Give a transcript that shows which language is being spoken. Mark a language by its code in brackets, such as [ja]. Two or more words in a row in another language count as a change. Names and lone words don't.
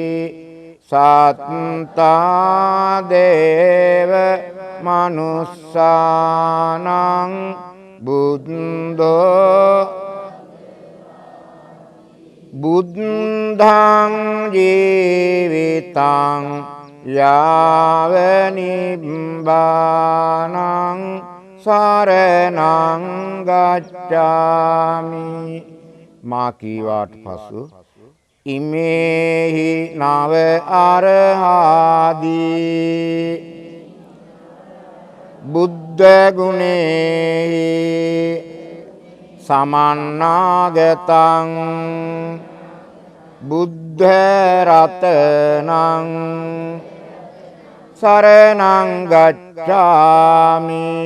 [pi] සත්තා දේව මනුස්සානං බුද්ධෝ බුද්ධං ජීවිතං යාව නිබ්බානං සරණං ගච්ඡාමි. [si] මා කීවාට පසු [pi] ඉමේහි නව අරහාදී බුද්ධ ගුණේහි සමන්නාගතං බුද්ධ රතනං සරණං ගච්ඡාමි.